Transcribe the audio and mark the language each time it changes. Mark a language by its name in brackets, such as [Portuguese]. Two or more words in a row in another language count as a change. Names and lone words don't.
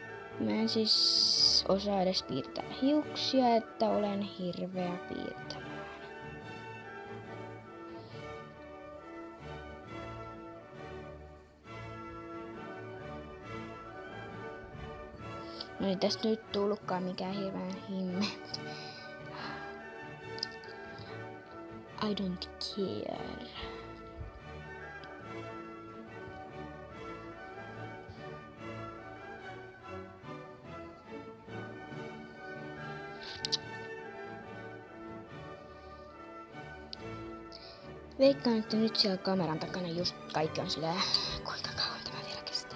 [Finnish] Mä en siis osaa edes piirtää hiuksia, että olen hirveä piirtämään. No ei tästä nyt tullutkaan mikään hirveän himme. [English] I don't care. [Finnish] Veikkaan, että nyt siellä kameran takana just kaikki on silleen, kuinka kauan tämä vielä kestää.